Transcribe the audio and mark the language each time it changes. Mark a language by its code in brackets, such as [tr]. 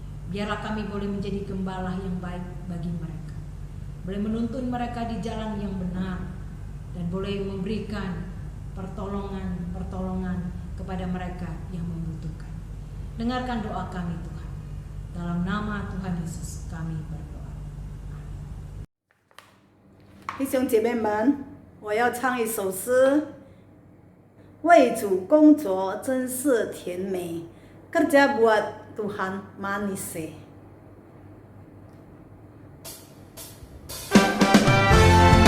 [id] Biarlah kami boleh menjadi gembala yang baik bagi mereka, boleh menuntun mereka di jalan yang benar, dan boleh memberikan pertolongan kepada mereka yang membutuhkan. Dengarkan doa kami Tuhan. Dalam nama Tuhan Yesus kami berdoa. [zh] 弟兄姐妹们，我要唱一首诗。为主工作真是甜美， [id] kerja buat Tuhan manis.